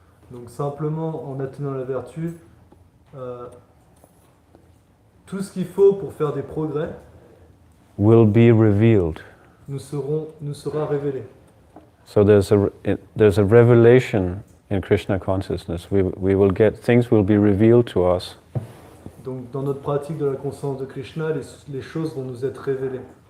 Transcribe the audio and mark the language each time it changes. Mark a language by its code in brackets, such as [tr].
[fr] Donc simplement en atteignant la vertu, tout ce qu'il faut pour faire des progrès [en] will be revealed. [fr] nous sera révélé. [en] So there's a revelation in Krishna consciousness. We will get, things will be revealed to us. [fr] Donc dans notre pratique de la conscience de Krishna, les choses vont nous être révélées.